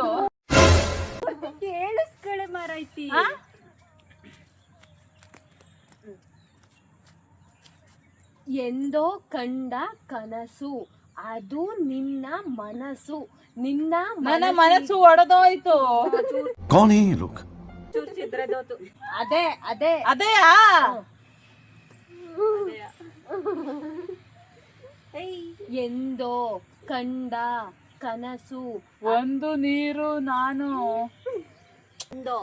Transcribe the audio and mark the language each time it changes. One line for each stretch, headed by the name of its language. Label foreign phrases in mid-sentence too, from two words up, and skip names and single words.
Kannada: ಕೇಳಿಸ್ಕೊಳ್ಳೆ ಮಾರೈತಿ. ಎಂದೋ ಕಂಡ ಕನಸು ಅದು ನಿನ್ನ ಮನಸ್ಸು. ನಿನ್ನ ನನ್ನ ಮನಸ್ಸು ಒಡೆದೋಯ್ತು.
Hindi: कौन है ये लोग?
Kannada: ಚೂರು ಚಿದ್ರದೋತು. ಅದೇ ಅದೇ ಅದೇಯಾ? ಎಂದೋ ಕಂಡ ಕನಸು ಒಂದು ನೀರು ನಾನು ಎಂದೋ